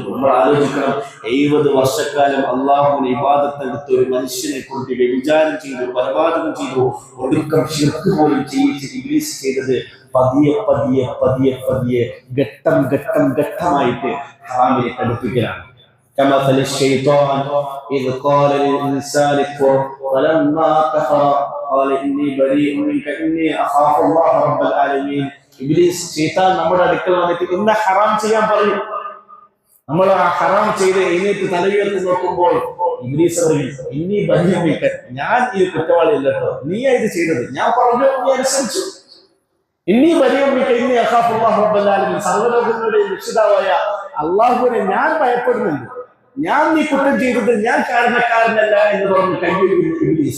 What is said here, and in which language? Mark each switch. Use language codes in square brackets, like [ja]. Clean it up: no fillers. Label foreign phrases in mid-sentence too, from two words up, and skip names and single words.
[ml] നമ്മൾ ആലോചിക്കണം, 70 വർഷക്കാലം അള്ളാഹുവിനെ ഇബാദത്ത് എടുത്ത് ഒരു മനുഷ്യനെ കൊണ്ട് വ്യഭിചാരം ചെയ്തു, കൊലപാതകം ചെയ്തു, ഒടുക്കം ശിർക്ക് പോലും ചെയ്യിച്ച് ഇബ്ലീസ് ചെയ്തത് പതിയെ പതിയെ പതിയെ പതിയെ ഘട്ടം ഘട്ടം ഘട്ടമായിട്ട് ഹറാമിലേക്ക് അടുപ്പിക്കലാണ്. [ar] كمثل الشيطان إذ قال للإنسان اكفر فلما كفر قال إني بريء منك إني أخاف الله رب العالمين. [ml] ഇബ്ലീസ്, ശൈത്താൻ നമ്മുടെ അടുക്കൽ വന്നിട്ട് ഇന്ന ഹറാം ചെയ്യാൻ പറയും. നമ്മൾ ആ ഹറാം ചെയ്ത് എഴുന്നേറ്റ് തലയുയർത്തി നോക്കുമ്പോൾ ഇബ്ലീസ് പറയും, [ar] إني بريء منك, [ml] ഞാൻ ഇത് കുറ്റവാളിയല്ല കേട്ടോ, നീയാ ഇത് ചെയ്തത്, ഞാൻ പറഞ്ഞു, നീ അനുസരിച്ചു. [ar] إني بريء منك إني أخاف الله رب العالمين, [ml] സർവ്വലോകങ്ങളുടെ രക്ഷിതാവായ അള്ളാഹുവിനെ ഞാൻ ഭയപ്പെടുന്നുണ്ട്, ഞാൻ നീ കുറ്റം ചെയ്തത് ഞാൻ കാരണക്കാരനല്ല എന്ന് പറഞ്ഞ് കൈയൊഴിയുന്ന ഇബ്ലീസ്.